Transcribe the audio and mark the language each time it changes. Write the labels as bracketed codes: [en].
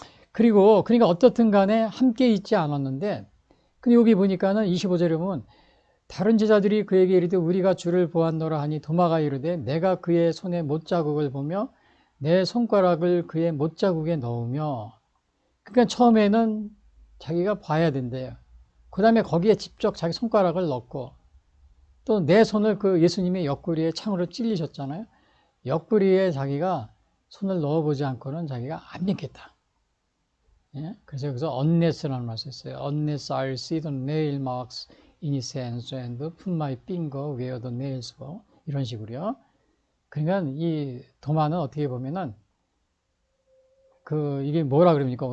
[ko] 그리고 그러니까 어떻든 간에 함께 있지 않았는데 근데 여기 보니까는 25절에 보면 다른 제자들이 그에게 이르되 우리가 주를 보았노라 하니 도마가 이르되 내가 그의 손에 못자국을 보며 내 손가락을 그의 못자국에 넣으며 그러니까 처음에는 자기가 봐야 된대요. 그 다음에 거기에 직접 자기 손가락을 넣고 또 내 손을 그 예수님의 옆구리에 창으로 찔리셨잖아요. 옆구리에 자기가 손을 넣어보지 않고는 자기가 안 믿겠다. 예? 그래서 여기서 unless라는 말을 썼어요. [en] Unless I see the nail marks in his hands and put my finger where the nails were. [ko] 이런 식으로요. 그러니까 이 도마는 어떻게 보면은 이게 뭐라 그럽니까?